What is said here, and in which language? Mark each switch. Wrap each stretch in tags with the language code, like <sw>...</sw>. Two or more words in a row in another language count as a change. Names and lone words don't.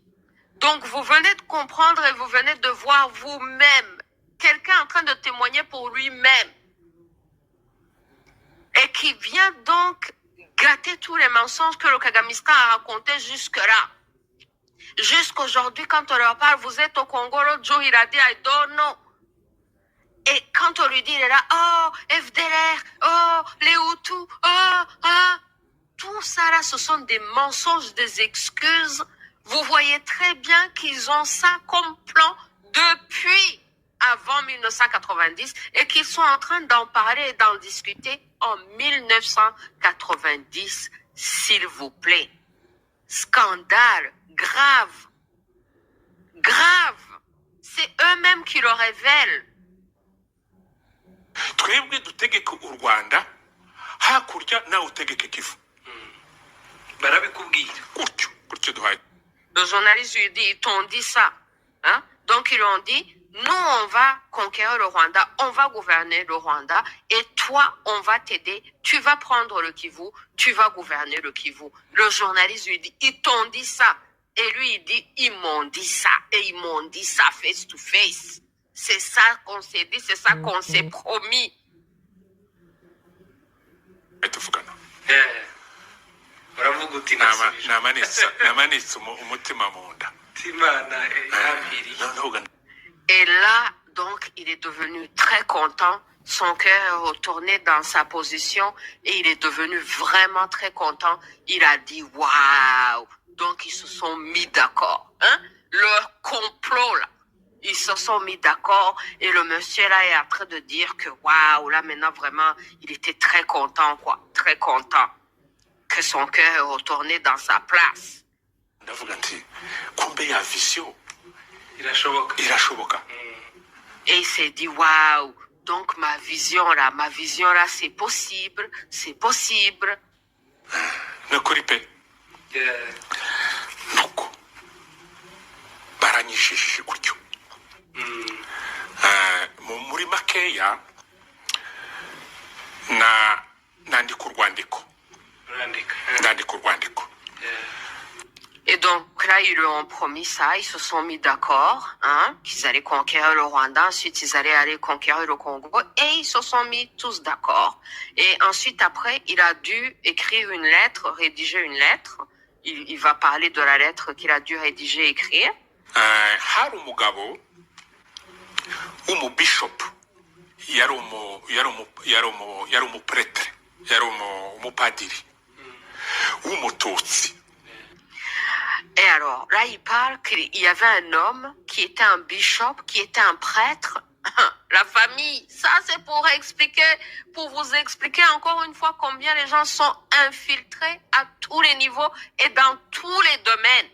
<fr>Donc, vous venez de comprendre et vous venez de voir vous-même quelqu'un en train de témoigner pour lui-même. Et qui vient donc gâter tous les mensonges que le Kagamistan a racontés jusque-là. Jusqu'aujourd'hui, quand on leur parle, vous êtes au Congo, l'autre jour, il a dit,</fr> <en>I don't know.</en> <fr>Et quand on lui dit, il est là, oh, FDLR, oh, les Hutus, tout ça là, ce sont des mensonges, des excuses. Vous voyez très bien qu'ils ont ça comme plan depuis avant 1990 et qu'ils sont en train d'en parler et d'en discuter en 1990, s'il vous plaît. Scandale, grave, grave. C'est eux-mêmes qui le révèlent.</fr> <rw>twebwe dutegeke u Rwanda hakurya nawe utegeke Kivu barabikubwira gutyo duhaye.</rw> <fr>Le journaliste lui dit, ils t'ont dit ça. Hein? Donc ils ont dit, nous on va conquérir le Rwanda, on va gouverner le Rwanda et toi on va t'aider, tu vas prendre le Kivu, tu vas gouverner le Kivu. Le journaliste lui dit, ils t'ont dit ça. Et lui il dit, ils m'ont dit ça et ils m'ont dit ça</fr> <en>face to face.</en> <fr>C'est ça qu'on s'est dit, c'est ça qu'on s'est promis.</fr> <rw>tuvugana uravuga uti namanitse umutima mu nda. imana yambiriye.</rw> <fr>Et là, donc, il est devenu très content. Son cœur est retourné dans sa position et il est devenu vraiment très content. Il a dit, waouh! Donc, ils se sont mis d'accord. Hein? Leur complot, là. Ils se sont mis d'accord et le monsieur, là, est en train de dire que, waouh, là, maintenant, vraiment, il était très content, quoi. Très content que son cœur est retourné dans sa place.</fr> <rw>ndavuga nti kumbe ya vision irashoboka.</rw> <fr>Et il s'est dit, waouh, donc ma vision là, c'est possible, c'est possible.</fr> <rw>nukuri pe nuko baranyishishije gutyo. muri makeya nandika urwandiko.</rw> <fr>Et donc là, ils lui ont promis ça, ils se sont mis d'accord, hein, qu'ils allaient conquérir le Rwanda, ensuite ils allaient aller conquérir le Congo, et ils se sont mis tous d'accord. Et ensuite, après, il a dû écrire une lettre, rédiger une lettre. Il va parler de la lettre qu'il a dû rédiger et écrire.</fr> <rw>hari umugabo w'umubishop yari umupretre yari umupadiri w'umututsi.</rw> <fr>Et alors, là, il parle qu'il y avait un homme qui était un bishop, qui était un prêtre. La famille, ça c'est pour vous expliquer encore une fois combien les gens sont infiltrés à tous les niveaux et dans tous les domaines.</fr>